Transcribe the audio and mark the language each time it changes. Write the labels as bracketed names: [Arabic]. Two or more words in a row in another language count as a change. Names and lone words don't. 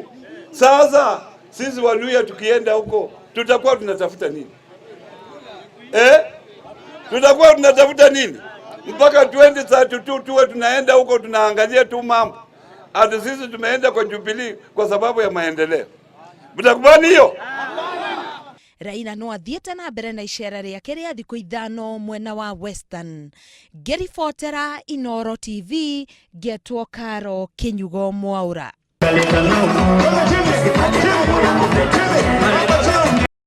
[Swahili] Sasa sisi Waluhya tukienda huko tutakuwa tunatafuta nini? Tutakuwa tunatafuta nini? Mpaka 2032 tuwe tunaenda huko tunaangalia tu mambo. Hata sisi tumeenda kwa Jubilee kwa sababu ya maendeleo. Mtakubali hiyo? [Kikuyu] Raila no athiete na mbere na icera riake ria thiku ithano mwena wa Western. Geri Fotera, Inoro TV, Getwo Karo, Kinyugo Mwaura.